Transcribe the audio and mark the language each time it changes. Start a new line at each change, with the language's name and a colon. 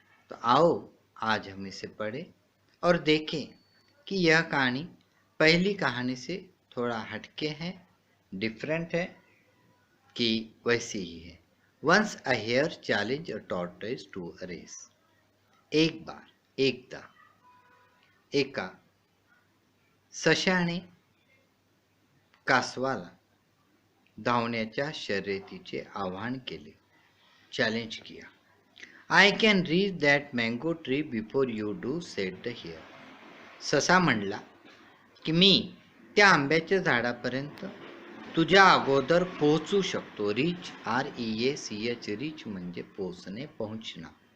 Hindi: तो आओ आज हम इसे पढ़ें और देखें कि यह कहानी पहली कहानी से थोड़ा हटके है, डिफरेंट है कि वैसी ही है.
English: Once a hare challenge a tortoise to a race.
Marathi: एक बार एकदा एका सशाने कासवाला धावण्याच्या शर्यतीचे आवाहन केले,
Hindi: चॅलेंज किया.
English: I can reach that mango tree before you do, said the hare.
Marathi: ससा म्हणला की मी त्या आंब्याच्या झाडापर्यंत तुझ्या अगोदर पोहोचू शकतो. रीच, REACH, रीच म्हणजे पोहोचणे, पोहोचना.